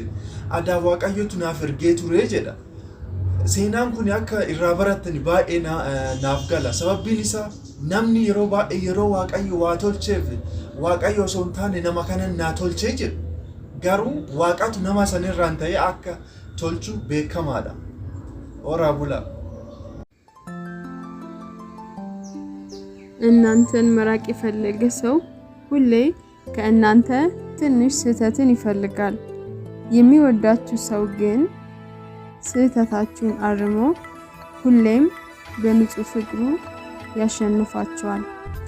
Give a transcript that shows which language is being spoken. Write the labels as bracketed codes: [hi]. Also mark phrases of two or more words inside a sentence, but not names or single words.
[om] Adaa Waaqayyotu naaf ergee ture jedha. Seenaan kun akka irraa barattan baay'ee naaf gala. Sababbiin isaa namni yeroo baay'ee yeroo Waaqayyo waa tolcheef Waaqayyo osoo hin taane nama kanan naa tolchee jedhu. Garuu Waaqatu nama sanirraan ta'ee akka tolchu beekamaadha. Ora bula. [am] እናንተን መራቅ የፈለገ ሰው ሁሌ ከእናንተ ትንሽ ስህተትን ይፈልጋል። የሚወዳችሁ ሰው ግን ስህተታችሁን አርሞ ሁሌም በንጹህ ፍቅሩ ያሸንፋችኋል።